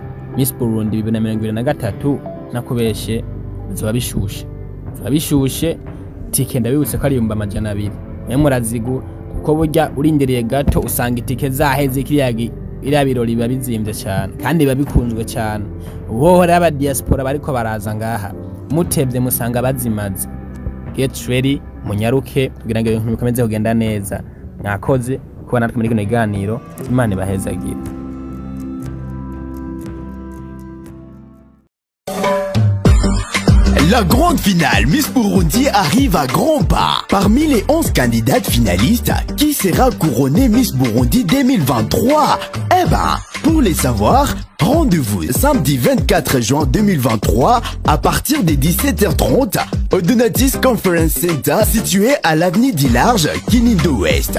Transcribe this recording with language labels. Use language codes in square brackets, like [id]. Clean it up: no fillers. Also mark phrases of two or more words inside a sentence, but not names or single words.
[rn] Miss Burundi 2023 nakubeshe bizoba bishushe tike ndabibutse ko ari 200. Mwe murazigu kuko burya urindiriye gato usanga itike zaheze iriya birori biba bizimvye cyane kandi biba bikunzwe cyane. Wohora aba diaspora bariko baraza ngaha mutebye musanga bazimaze. [en] Get ready, [rn] munyaruke kugira ngo ibintu bikomeze kugenda neza. Mwakoze kuba natwe muri kino kiganiro, Imana ibahezagira. [fr] La grande finale Miss Burundi arrive à grands pas. Parmi les 11 candidates finalistes, qui sera couronnée Miss Burundi 2023? Eh ben, pour les savoir, rendez-vous samedi 24 juin 2023 à partir des 17h30 au Donatis Conference Center situé à l'avenue d'Ilarge, Kinindo Ouest.